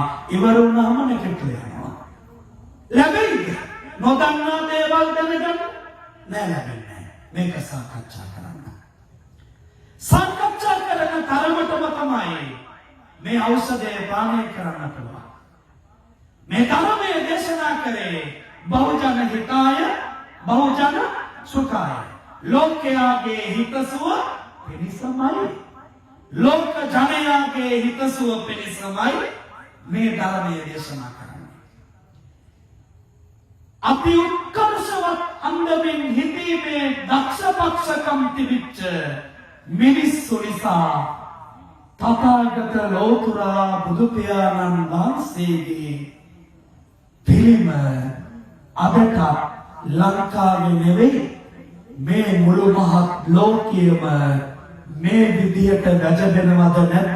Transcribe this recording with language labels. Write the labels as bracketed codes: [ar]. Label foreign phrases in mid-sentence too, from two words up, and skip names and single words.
[si] ඉවර වුණාම නැගිටලා යනවා. ලැබෙයිද? නොදන්නා දේවල් දැනගන්න නෑ ලැබෙන්නේ. මේක සාකච්ඡා කරන්න. සාකච්ඡා කරන තරමටම තමයි මේ ඖෂධය පානය කරන්න පුළුවන්. මේ ධර්මයේ දේශනා කරේ [pi] බහුජන හිතාය බහුජන සුඛාය. [si] ලෝකයාගේ හිතසුව පිණිසමයි. ලෝක ජනයාගේ හිතසුව පිණිසමයි මේ ධර්මයේ දේශනා කරන්නේ. අති උත්කර්ෂවත් අන්දමින් හිතීමේ දක්ෂපක්ෂකම් තිබිච්ච මිනිස්සු නිසා තථාගත ලෝතුරා බුදු පියාණන් වහන්සේගේ පිළිම අදට ලංකාවේ නෙවෙයි මේ මුළු මහත් ලෝකයේම මේ විදියට වැජබෙනවද නැද්ද?